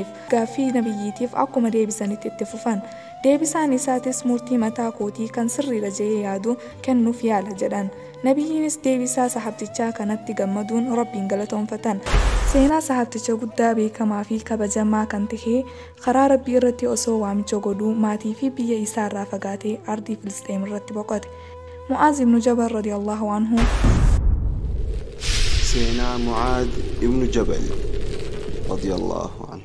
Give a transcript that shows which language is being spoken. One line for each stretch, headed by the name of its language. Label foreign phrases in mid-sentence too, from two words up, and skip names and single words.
Oromo: Gaaffii Nabiyyiitiif akkuma deebisanitti itti fufan. Deebisaan isaatis murtii mataa kootii kan sirriidha jehee yaadu kennuuf yaala jedhan. Nabiyyiinis deebisaa sahabtichaa kanatti gammaduun Rabbiin galatoonfatan. Seenaa sahabticha guddaa beekamaa fi kabajamaa kan ta'e karaa Rabbii irratti osoo waamicha godhuu maatii fi biyya isaa irraa fagaatee ardii Filisxeem irratti boqote.
Arabic: معاذ بن جبل رضي الله عنه. سيدنا معاذ ابن جبل رضي الله